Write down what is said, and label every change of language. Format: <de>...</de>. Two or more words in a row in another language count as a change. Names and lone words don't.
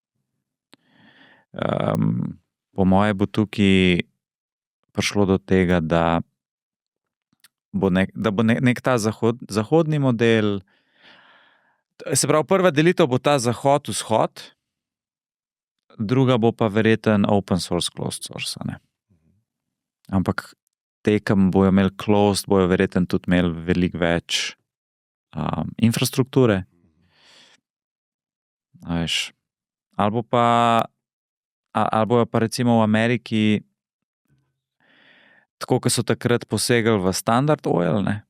<sl>Po moje bo tukaj prišlo do tega, da bo nek ta zahodni model, se pravi, prva delitev bo ta zahod-vzhod, druga bo pa verjeten</sl> <en>open source, closed source.</en> <sl>Ne? Ampak te, ki bojo imeli closed, bojo verjeten tudi imeli veliko več infrastrukture. Veš, ali ali bojo pa recimo v Ameriki tako, kot so takrat posegali v Standard Oil, ne?</sl>